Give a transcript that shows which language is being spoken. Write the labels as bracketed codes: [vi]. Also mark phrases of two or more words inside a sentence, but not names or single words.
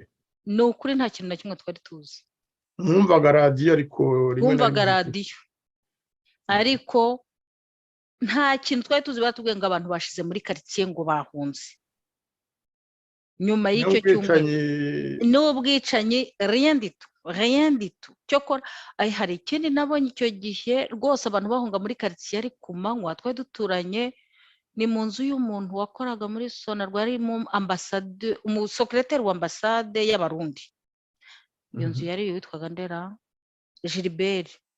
[rw] Ni ukuri nta kintu na kimwe twari tuzi. Mwumvaga radiyo ariko twumvaga radiyo ariko nta kintu twari tuzi. Batubwiye ngo abantu bashize muri karitsiye ngo bahunze. Nyuma y'icyo cyumweru n'ubwicanyi [fr] rien du tout. [rw] Cyokora hari ikindi nabonye icyo gihe rwose abantu bahunga muri karitsiye ari ku manywa. Twari duturanye ni mu nzu y'umuntu wakoraga muri Sonarwa, ari mu ambasade, umusekreteri wa ambasade y'Abarundi. Iyo nzu yari yitwaga Ndera Gilbert.